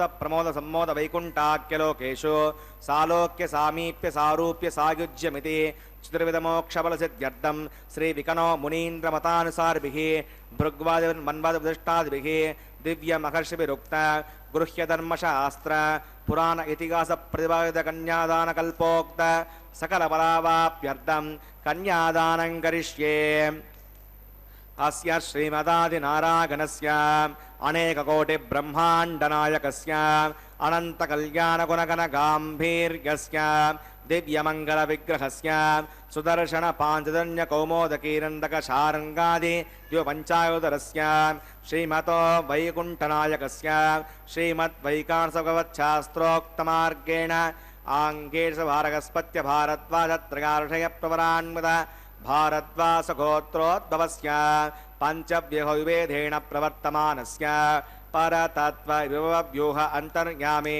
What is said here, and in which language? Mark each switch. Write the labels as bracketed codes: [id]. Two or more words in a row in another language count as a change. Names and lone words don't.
[sa] ప్రమోద సమ్మోద వైకుంఠాఖ్యలోకేషు సాలోక్య సామీప్య సారూప్య సాయుజ్యమితి చతుర్విధమోక్షబలసిద్ధ్యర్థం శ్రీ వికనో మునీంద్రమతానుసారిభిః భృగ్వాదిమన్వాదిష్టాదిభిః దివ్య మహర్షిభిరుక్త గృహ్యధర్మశాస్త్ర పురాణ ఇతిహాస ప్రతిపాదిత కన్యాదాన కల్పోక్త సకల బలావాప్యర్థం కన్యాదానం కరిష్యే. అస్య శ్రీమదాదినారాయణస్య అనేక కోటి బ్రహ్మాండ నాయకస్య అనంత కళ్యాణ గుణగణ గాంభీర్యస్య दिव्यमङ्गलविग्रहस्य सुदर्शनपाञ्चजन्यकौमोदकीरन्दकशारङ्गादि द्विपञ्चायुधरस्य श्रीमतो वैकुण्ठनायकस्य श्रीमद्वैकार्षभगवच्छास्त्रोक्तमार्गेण आङ्गेशभारगस्पत्य भारद्वाजत्रगार्षयप्रवरान्वित भारद्वासगोत्रोद्भवस्य पञ्चव्यूहविभेदेन प्रवर्तमानस्य परतत्त्वव्यूह अन्तर्यामी